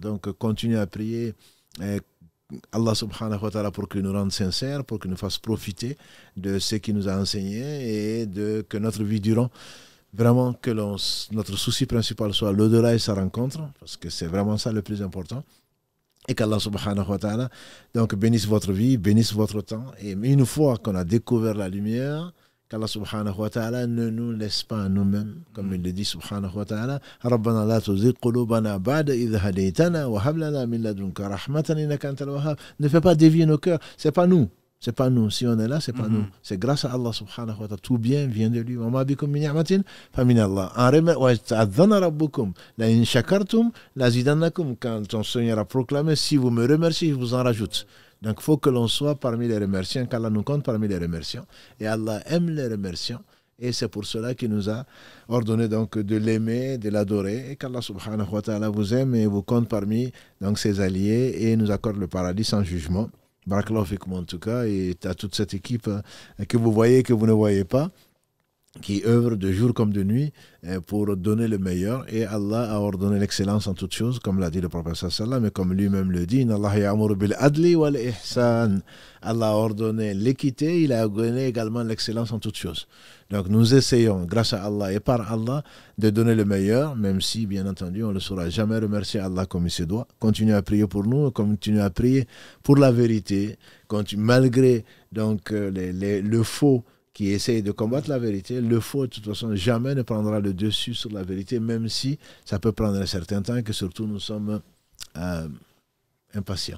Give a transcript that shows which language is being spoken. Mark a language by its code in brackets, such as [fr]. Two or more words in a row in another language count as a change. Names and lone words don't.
[fr] Donc, continuez à prier Allah [ar] سبحانه وتعالى [fr] pour qu'il nous rende sincères, pour qu'il nous fasse profiter de ce qu'il nous a enseigné et que notre vie durant, vraiment que notre souci principal soit l'au-delà et sa rencontre, parce que c'est vraiment ça le plus important. Et qu'Allah [ar] سبحانه وتعالى [fr] donc bénisse votre vie, bénisse votre temps. Et une fois qu'on a découvert la lumière, qu'Allah [ar] سبحانه وتعالى [fr] ne nous laisse pas à nous-mêmes, comme il le dit [ar] سبحانه وتعالى, ربنا لا تزغ قلوبنا بعد إذ هديتنا وهب لنا من لدنك رحمة إنك أنت الوهاب. [fr] Ne fais pas dévier nos cœurs, c'est pas nous. C'est pas nous. Si on est là, c'est pas nous. C'est grâce à Allah [ar] سبحانه وتعالى. [fr] Tout bien vient de lui. [ar] وما بكم من نعمة فمن الله. وتأذن ربكم لئن شكرتم لأزيدنكم. [fr] Quand ton Seigneur a proclamé, si vous me remerciez, je vous en rajoute. Donc il faut que l'on soit parmi les remerciants, qu'Allah nous compte parmi les remerciants. Et Allah aime les remerciants. Et c'est pour cela qu'il nous a ordonné donc de l'aimer, de l'adorer. Et qu'Allah [ar] سبحانه وتعالى [fr] vous aime et vous compte parmi donc ses alliés et nous accorde le paradis sans jugement. [ar] بارك الله فيكم [fr] en tout cas, et à toute cette équipe que vous voyez, que vous ne voyez pas, qui œuvre de jour comme de nuit pour donner le meilleur. Et Allah a ordonné l'excellence en toutes choses, comme l'a dit le prophète [ar] صلى الله عليه وسلم, [fr] et comme lui-même le dit, [ar] إن الله يأمر بالعدل والإحسان. [fr] Allah a ordonné l'équité, il a ordonné également l'excellence en toutes choses. Donc nous essayons, grâce à Allah et par Allah, de donner le meilleur, même si, bien entendu, on ne saura jamais remercier Allah comme il se doit. Continuez à prier pour nous, continuez à prier pour la vérité, malgré donc le faux qui essaye de combattre la vérité, le faux, de toute façon, jamais ne prendra le dessus sur la vérité, même si ça peut prendre un certain temps, que surtout nous sommes impatients.